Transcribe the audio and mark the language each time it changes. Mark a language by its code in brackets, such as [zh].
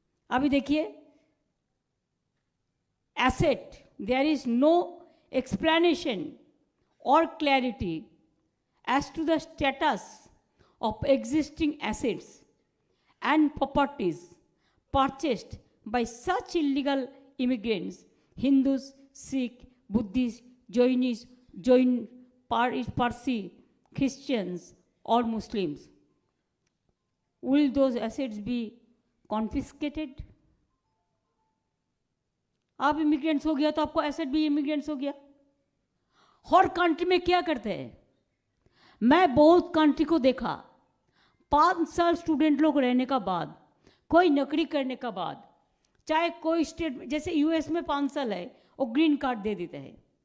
[hi] अभी देखिए, [en] Asset, there is no explanation और clarity as to the status of existing assets and properties purchased by such illegal immigrants, Hindus, Sikh, Buddhist, Jainist, Jain, Parsi, Christians or Muslims. Will those assets be confiscated? [hi] आप immigrants हो गया तो आपको asset भी immigrants हो गया। हर country में क्या करते हैं, मैं बहुत कंट्री को देखा, 5 साल स्टूडेंट लोग रहने का बाद, कोई नौकरी करने का बाद, चाहे कोई स्टेट, जैसे यूएस में 5 साल है वो ग्रीन कार्ड दे देते हैं।